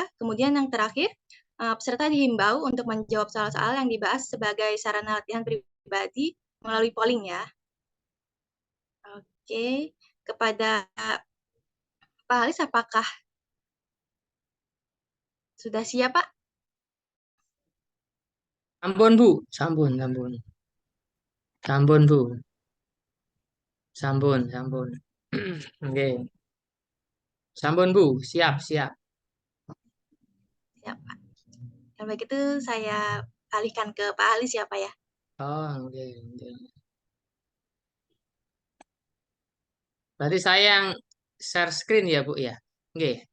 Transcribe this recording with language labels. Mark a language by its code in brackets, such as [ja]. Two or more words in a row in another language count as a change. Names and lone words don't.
[id] Kemudian yang terakhir, peserta dihimbau untuk menjawab soal-soal yang dibahas sebagai sarana latihan pribadi melalui polling ya. Oke, kepada Pak Halis, apakah sudah siap, Pak? [ban] Sampun Bu, sampun, sampun, sampun Bu, sampun, sampun. [id] Oke, sampun Bu, siap, siap. Siap, Pak. Kalau begitu saya alihkan ke Pak Halis ya, Pak ya. Oh, oke, oke. Berarti saya yang [en] share screen [id] ya Bu ya. Oke,